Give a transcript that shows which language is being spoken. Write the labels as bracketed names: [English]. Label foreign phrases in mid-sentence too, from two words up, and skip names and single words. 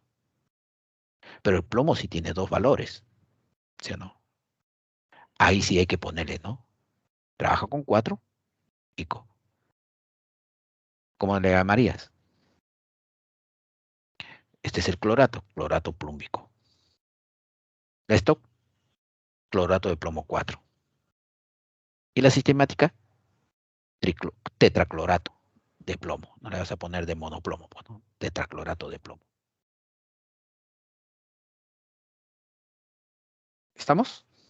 [Spanish] Pero el plomo sí tiene 2 valores, ¿sí o no? Ahí sí hay que ponerle, ¿no? Trabaja con 4, pico. ¿Cómo le llamarías? Este es el clorato, clorato plúmbico. Esto, clorato de plomo 4. Y la sistemática, tetraclorato de plomo. No le vas a poner de monoplomo, ¿no? Tetraclorato de plomo. ¿Estamos?